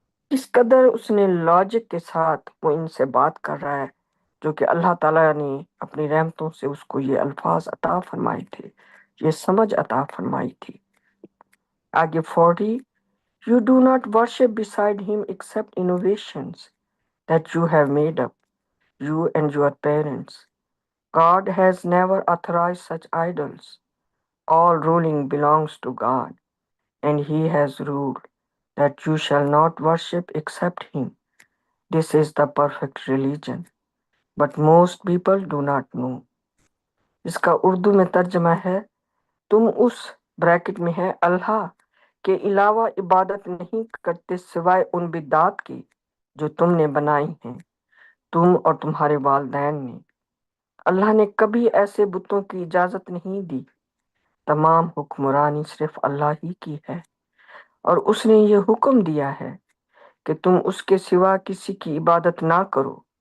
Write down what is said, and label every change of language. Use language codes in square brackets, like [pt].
[ur] اس قدر اس نے لاجک کے ساتھ وہ ان سے بات کر رہا ہے، جو کہ اللہ تعالیٰ نے اپنی رحمتوں سے اس کو یہ الفاظ عطا فرمائے تھے، یہ سمجھ عطا فرمائی تھی۔ آگے 40، [en] You do not worship beside him except innovations that you have made up, you and your parents. God has never authorized such idols. All ruling belongs to God, and he has ruled that you shall not worship except him. This is the perfect religion, but most people do not know. [ur] اس کا اردو میں ترجمہ ہے، تم اس bracket میں ہے اللہ کے علاوہ عبادت نہیں کرتے سوائے ان بدعات کی جو تم نے بنائی ہیں، تم اور تمہارے والدین نے۔ اللہ نے کبھی ایسے بتوں کی اجازت نہیں دی۔ تمام حکمرانی صرف اللہ ہی کی ہے، اور اس نے یہ حکم دیا ہے کہ تم اس کے سوا کسی کی عبادت نہ کرو۔